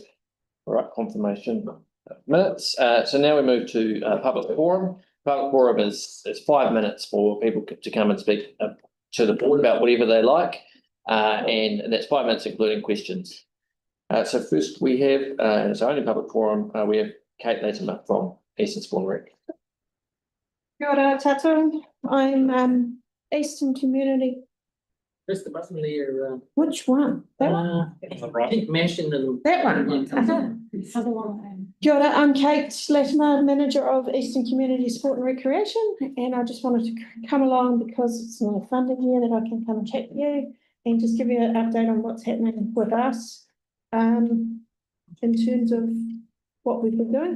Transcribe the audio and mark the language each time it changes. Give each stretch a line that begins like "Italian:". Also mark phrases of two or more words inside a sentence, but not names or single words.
English: All right, confirmation minutes. So now we move to public forum. Public forum is 5 minutes for people to come and speak to the board about whatever they like. And that's 5 minutes including questions. So first we have, and it's only public forum, we have Kate Latimer from Eastern Spawn Rec.
Māori: Kia ora tātou.
English: I'm Eastern Community. Press the button there. Which one? That one? I think mashing and That one. Other one.
Māori: Kia ora,
English: I'm Kate Latimer, Manager of Eastern Community Sport and Recreation, and I just wanted to come along because it's not a funding year that I can come and chat to you and just give you an update on what's happening with us. In terms of what we've been doing.